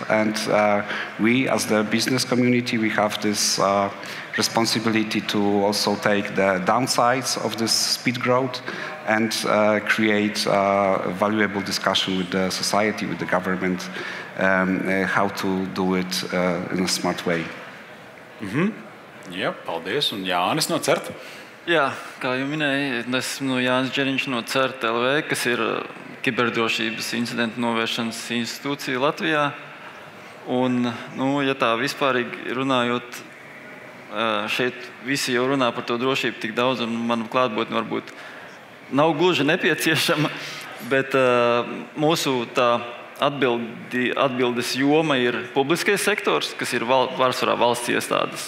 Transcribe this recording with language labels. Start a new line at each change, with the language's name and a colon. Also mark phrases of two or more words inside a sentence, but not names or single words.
English: And we, as the business community, we have this responsibility to also take the downsides of this speed growth and create valuable discussion with the society, with the government, how to do it in a smart way.
Latvian: Jā, paldies. Un Jānis no CERT. Jā, kā jau minēju, esmu Jānis Džeriņš no CERT LV, kas ir kiberdrošības incidentu novēršanas institūcija Latvijā. Un, ja tā vispārīgi runājot, šeit visi jau runā par to drošību tik daudz, un man klātbūtne varbūt nav gluži nepieciešama, bet mūsu tā atbildes joma ir publiskais sektors, kas ir pārsvarā valsts iestādes.